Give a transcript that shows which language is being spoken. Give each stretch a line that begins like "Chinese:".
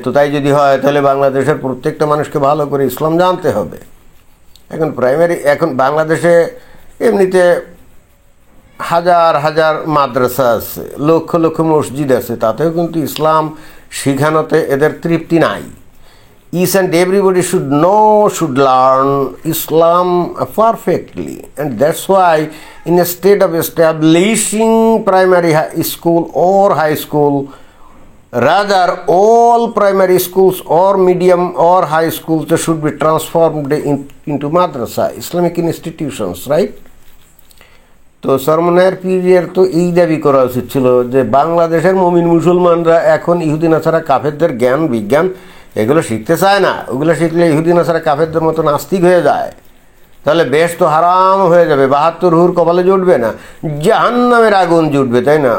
Bangla: তো তাই যদি হয় তাহলে বাংলাদেশের প্রত্যেকটা মানুষকে ভালো করে ইসলাম জানতে হবে। এখন বাংলাদেশে এমনিতে হাজার হাজার মাদ্রাসা আছে, লক্ষ লক্ষ মসজিদ আছে, তাতেও কিন্তু ইসলাম শিখানোতে এদের তৃপ্তি নাই।
English: Each and everybody should learn Islam perfectly, and that's why instead of establishing primary school or high school, rather all primary schools or medium or high schools they should be transformed into madrasa, Islamic institutions, right?
Bangla: তো চরমনাইয়ের পীরের তো এই দাবি করা উচিত ছিল যে বাংলাদেশের মুমিন মুসলমানরা এখন ইহুদি নাসারা কাফেরদের জ্ঞান বিজ্ঞান এগুলো শিখতে চায় না। ওগুলো শিখলে ইহুদি নাসারা কাফেরদের মতো নাস্তিক হয়ে যায়, তাহলে বেশ তো হারাম হয়ে যাবে, 72 হুর কপালে জুটবে না, জাহান্নামের আগুন জুটবে, তাই না?